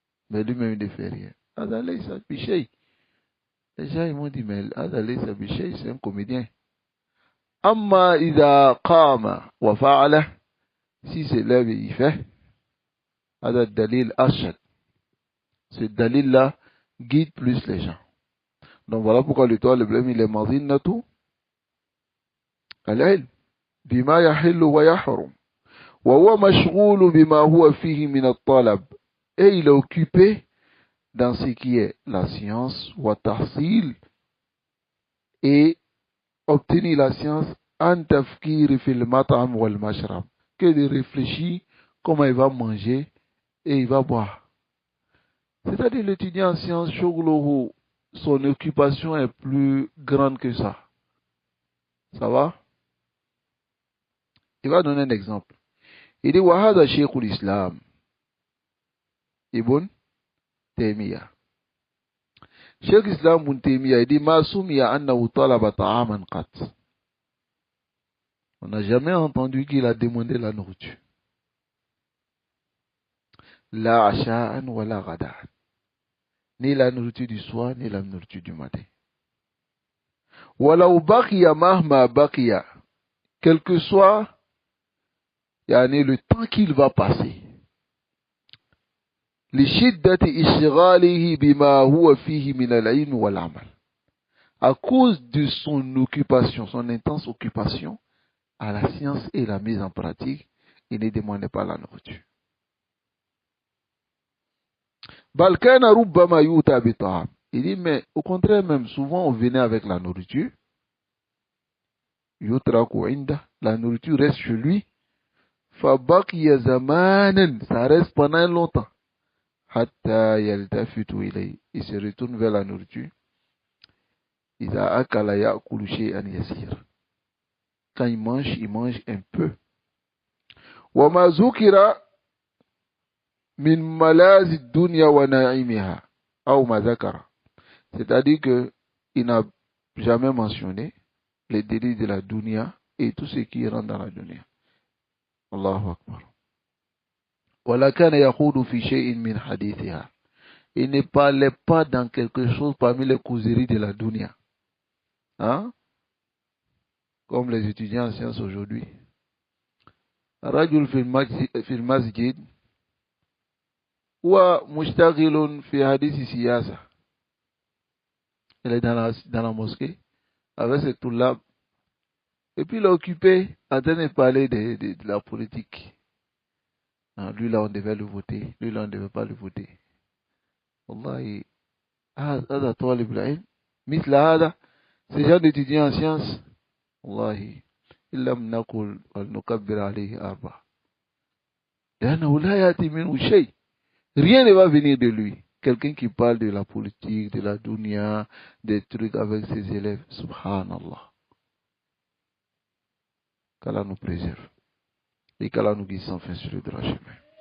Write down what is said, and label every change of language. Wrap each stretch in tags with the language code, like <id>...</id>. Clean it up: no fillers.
<fr>Mais lui-même il ne fait rien.</fr> <ar>هذا ليس بشيء.</ar> <fr>Les gens ils m'ont dit, mais</fr> <ar>هذا ليس بشيء,</ar> <fr>c'est un comédien.</fr> <ar>أما إذا قام وفعله,</ar> <fr>si c'est là il fait,</fr> <ar>هذا الدليل أرشد.</ar> <fr>Ce dalil-là guide plus les gens. Donc voilà pourquoi le problème il est</fr> <ar>مظنة العلم بما يحل ويحرم وهو مشغول بما هو فيه من الطلب.</ar> <fr>Et il est occupé dans ce qui est la science</fr> <ar>وتحصيل,</ar> <fr>et obtenir la science en</fr> <ar>tafkir fil matam wal mashrab,</ar> <fr>que de réfléchir comment il va manger et il va boire. C'est-à-dire l'étudiant en sciences, son occupation est plus grande que ça. Ça va? Il va donner un exemple. Il dit</fr> <ar>wahada sheikhul islam</ar> <fr>ibn Taymiyyah.</fr> <ar>Cheikh Islam ibn Taymiyyah,</ar> <fr>il dit</fr> <ar>ma sumiya annahu talaba ta'aman qat.</ar> <fr>On n'a jamais entendu qu'il a demandé la nourriture.</fr> <ar>La asha'an wa la ghada'an.</ar> <fr>Ni la nourriture du soir, ni la nourriture du matin.</fr> <ar>Walau baqiya mahma baqiya.</ar> <fr>Quel que soit yani le temps qu'il va passer.</fr> <ar>لشدة إشغاله بما هو فيه من العلم والعمل.</ar> <fr>À cause de son occupation, son intense occupation à la science et la mise en pratique, il ne demandait pas la nourriture.</fr> <ar>بل كان ربما يؤتى بطعام.</ar> <fr>Il dit mais au contraire même souvent on venait avec la nourriture.</fr> <ar>يترك عنده,</ar> <fr>la nourriture reste chez lui.</fr> <ar>فبقي زمانا,</ar> <fr>ça reste pendant longtemps.</fr> <ar>حتى يلتفت إليه,</ar> <fr>il se retourne vers la nourriture.</fr> <ar>إذا أكل يأكل شيئا يسير.</ar> <fr>Quand il mange un peu.</fr> <ar>وما ذكر من ملاذ الدنيا ونعيمها أو ما ذكر.</ar> <fr>C'est-à-dire que il n'a jamais mentionné les délits de la dunya et tout ce qui rentre dans la dunya.</fr> <ar>Allahu Akbar. ولا كان يخوض في شيء من حديثها.</ar> <fr>Il ne parlait pas dans quelque chose parmi les causeries de la dunya. Hein? Comme les étudiants en sciences aujourd'hui.</fr> <ar>رجل في المسجد ومشتغل في حديث سياسة.</ar> <fr>Il est dans la mosquée avec ses toulab. Et puis il est occupé en train de parler de la politique. Lui là on devait le voter, lui là on ne devait pas le voter.</fr> <ar>Wallahi, هذا طالب العلم مثل هذا,</ar> <fr>ces gens d'étudiants en sciences,</fr> <ar>wallahi, إن لم نقل ونكبر عليه أربعة لأنه لا يأتي منه شيء.</ar> <fr>Rien ne va venir de lui. Quelqu'un qui parle de la politique, de la dunya, des trucs avec ses élèves, subhanallah. Qu'Allah nous préserve et qu'Allah nous guide sans fin sur le droit chemin.</fr>